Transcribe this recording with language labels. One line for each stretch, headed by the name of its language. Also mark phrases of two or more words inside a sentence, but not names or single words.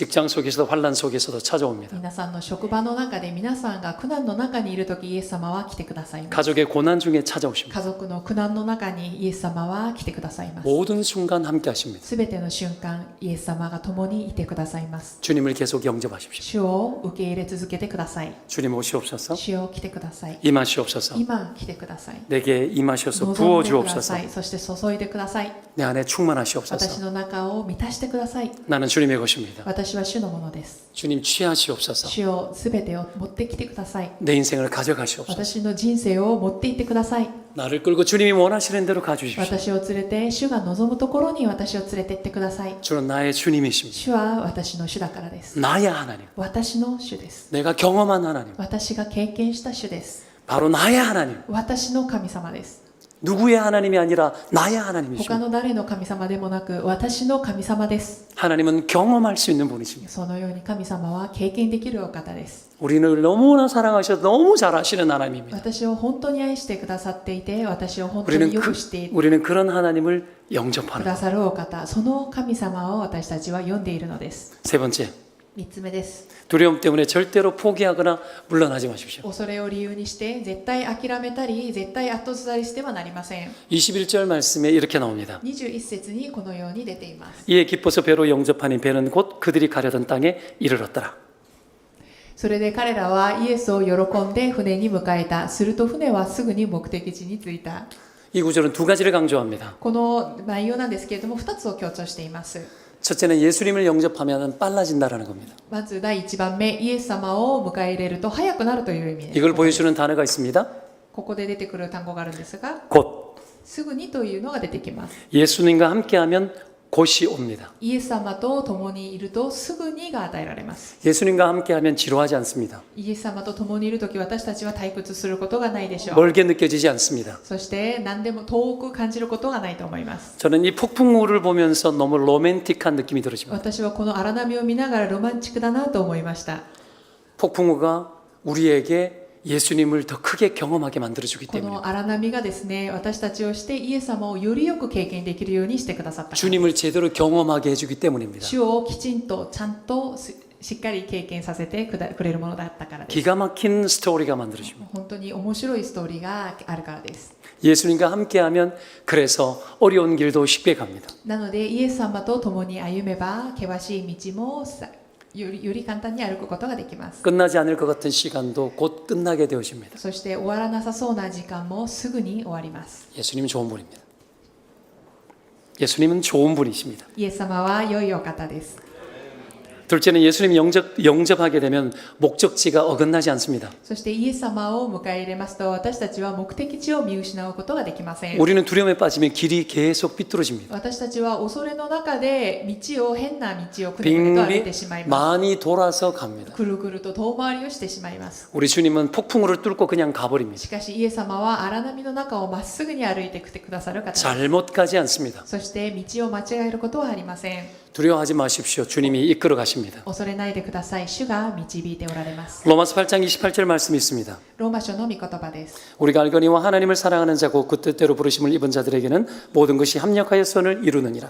Korean: 직장 속에서도 환란 속에서도 찾아옵니다.
Japanese: 皆さんの職場の中で皆さんが苦難の中にいるとき、イエス様は来てくださいます。
Korean: 가족의 고난 중에 찾아오십니다.
Japanese: 家族の苦難の中にイエス様は来てくださいます。
Korean: 모든 순간 함께 하십니다.
Japanese: すべての瞬間、イエス様が共にいてくださいます。
Korean: 주님을 계속 영접하십시오.
Japanese: 主を受け入れ続けてください。
Korean: 주님 오시옵소서.
Japanese: 主を来てください。
Korean: 임하시옵소서.
Japanese: 今来てください。
Korean: 내게 임하셔서
Japanese: 望んでくだ
Korean: 부어주옵소서.
Japanese: さい。そして注いでください。
Korean: 내 안에
Japanese: 私
Korean: 충만하시옵소서.
Japanese: の中を満たしてください。
Korean: 나는 주님의 것입니다.
Japanese: 私は主のものです。
Korean: 주님 취하시옵소서.
Japanese: 主をすべてを持ってきてください。
Korean: 내 인생을 가져가시옵소서.
Japanese: 私の人生を持っていってください。
Korean: 나를 끌고 주님이 원하시는 대로 가주십시오.
Japanese: 私を連れて主が望むところに私を連れてってください。
Korean: 주는 나의 주님이십니다.
Japanese: 主は私の主だからです。
Korean: 나의 하나님.
Japanese: 私の主です。
Korean: 내가 경험한 하나님.
Japanese: 私が経験した主です。
Korean: 바로 나의 하나님.
Japanese: 私の神様です。
Korean: 누구의 하나님이 아니라 나의
Japanese: 他
Korean: 하나님이십니다.
Japanese: の誰の神様でもなく私の神様です。
Korean: 하나님은 경험할 수 있는 분이십니다.
Japanese: そのように神様は経験できるお方です。
Korean: 우리를 너무나 사랑하셔서 너무 잘 아시는 하나님입니다.
Japanese: 私を本当に愛してくださっていて、私を本当に
Korean: 우리는
Japanese: よくしてく
Korean: 우리는 그런 하나님을 영접하는
Japanese: だ
Korean: 것.
Japanese: さるお方、その神様を私たちは読んでいるのです。
Korean: 세 번째,
Japanese: 3 つ目です。
Korean: 두려움 때문에 절대로 포기하거나 물러나지 마십시오.
Japanese: 恐れを理由にして絶対諦めたり絶対後ずさりしてはなりません。
Korean: 21절 말씀에 이렇게 나옵니다.
Japanese: 21 節にこのように出ています。
Korean: 이에 기뻐서 배로 영접하니 배는 곧 그들이 가려던 땅에 이르렀더라.
Japanese: それで彼らはイエスを喜んで船に迎えた。すると船はすぐに目的地に着いた。
Korean: 이 구절은 두 가지를 강조합니다.
Japanese: この内容なんですけれども2つを強調しています。
Korean: 첫째는 예수님을 영접하면 빨라진다라는 겁니다.
Japanese: まず第1番目、イエス様を迎え入れると早くなるという意味です。
Korean: 이걸 보여주는 단어가 있습니다.
Japanese: ここで出てくる単語があるんですが、
Korean: 곧
Japanese: すぐにというのが出てきます。
Korean: 예수님과 함께하면 곧이 옵니다.
Japanese: イエス様と共にいるとすぐにが与えられます。
Korean: 예수님과 함께하면 지루하지 않습니다.
Japanese: イエス様と共にいるとき私たちは退屈することがないでしょう。
Korean: 멀게 느껴지지 않습니다.
Japanese: そして何でも遠く感じることがないと思います。
Korean: 저는 이 폭풍우를 보면서 너무 로맨틱한 느낌이 들어집니다.
Japanese: 私はこの荒波を見ながらロマンチックだなと思いました。
Korean: 폭풍우가 우리에게 예수님을 더 크게 경험하게 만들어주기
Japanese: こ
Korean: 때문에
Japanese: の荒波がですね、私たちをしてイエス様をよりよく経験できるようにしてくださったから。
Korean: 주님을 제대로 경험하게 해주기 때문입니다.
Japanese: 主をきちんとちゃんとしっかり経験させてくれるものだったからです。
Korean: 기가 막힌 스토리가 만들어집니다.
Japanese: 本当に面白いストーリーがあるからです。
Korean: 예수님과 함께하면 그래서 어려운 길도 쉽게 갑니다.
Japanese: なのでイエス様と共に歩めば険しい道もより簡単に歩くことができます。
Korean: 끝나지 않을 것 같은 시간도 곧 끝나게 되어집니다.
Japanese: そして終わらなさそうな時間もすぐに終わります。
Korean: 예수님은 좋은 분입니다. 예수님은 좋은 분이십니다.
Japanese: イエス様は良いお方です。
Korean: 둘째는 예수님 영접하게 되면 목적지가 어긋나지 않습니다.
Japanese: そしてイエス様を迎え入れますと私たちは目的地を見失うことができません。
Korean: 우리는 두려움에 빠지면 길이 계속 삐뚤어집니다.
Japanese: 私たちは恐れの中で変な道をくるくると歩いてしまい
Korean: 빙빙
Japanese: ます。
Korean: 많이 돌아서 갑니다.
Japanese: くるくると遠回りをしてしまいます。
Korean: 우리 주님은 폭풍우를 뚫고 그냥 가버립니다.
Japanese: しかしイエス様は荒波の中をまっすぐに歩いてきてくださる方です。
Korean: 잘못 가지 않습니다.
Japanese: そして道を間違えることはありません。
Korean: 두려워하지 마십시오. 주님이 이끌어 가십니다.
Japanese: 恐れないでください。主が導いておられます。
Korean: 로마서 8장 28절 말씀이 있습니다.
Japanese: ローマ書の御言葉です。
Korean: 우리가 알거니와 하나님을 사랑하는 자고 그 뜻대로 부르심을 입은 자들에게는 모든 것이 합력하여 선을 이루느니라.